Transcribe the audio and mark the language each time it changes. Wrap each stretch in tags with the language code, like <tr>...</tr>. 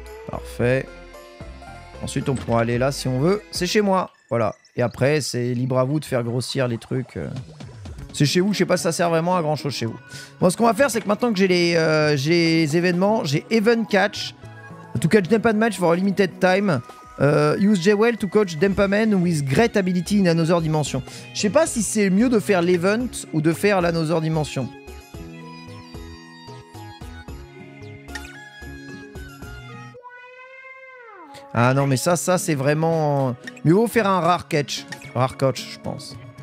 <fr>Parfait. Ensuite, on pourra aller là si on veut. C'est chez moi. Voilà. Et après, c'est libre à vous de faire grossir les trucs. C'est chez vous. Je sais pas si ça sert vraiment à grand chose chez vous. Bon, ce qu'on va faire, c'est que maintenant que j'ai les événements, j'ai Event Catch.</fr> <en>To catch Denpamen for a limited time. Use Jewel to coach Denpamen with great ability in another dimension.</en> <fr>Je sais pas si c'est mieux de faire l'event ou de faire l'another dimension. Ah non, mais ça c'est vraiment... Mieux vaut faire un rare catch. Rare catch, je pense.</fr>